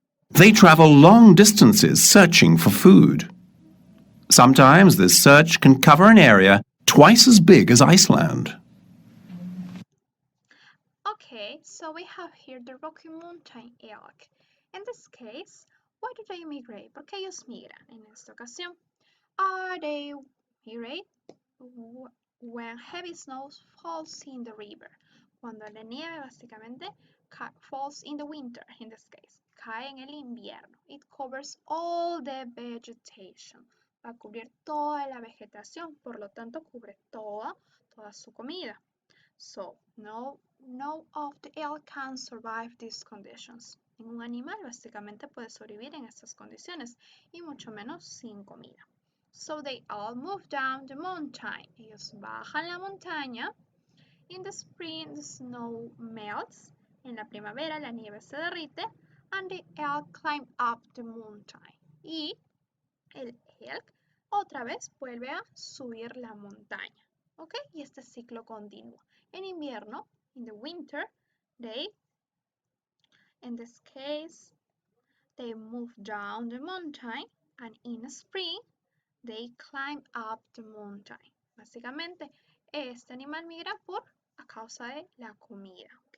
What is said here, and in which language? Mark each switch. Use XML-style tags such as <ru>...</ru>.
<en>They travel long distances searching for food. Sometimes this search can cover an area twice as big as Iceland. Okay, so we have here the Rocky Mountain elk. In this case, why do they migrate?</en> <es>¿Por qué ellos migran en esta ocasión?</es> <en>They migrate when heavy snow falls in the river.</en> <es>Cuando la nieve básicamente</es> <en>falls in the winter, in this case,</en> <es>cae en el invierno.</es> <en>It covers all the vegetation.</en> <es>Va a cubrir toda la vegetación, por lo tanto cubre toda su comida.</es> <en>So, no of the elk can survive these conditions.</en> <es>Ningún animal básicamente puede sobrevivir en estas condiciones y mucho menos sin comida.</es> <en>So they all move down the mountain.</en> <es>Ellos bajan la montaña.</es> <en>In the spring, the snow melts.</en> <es>En la primavera, la nieve se derrite.</es> <en>And the elk climb up the mountain.</en> <es>Y el elk otra vez vuelve a subir la montaña. ¿Ok? Y este ciclo continúa. En invierno,</es> <en>in the winter, in this case, they move down the mountain. And in spring, they climb up the mountain.</en> <es>Básicamente, este animal migra a causa de la comida, ¿ok?</es>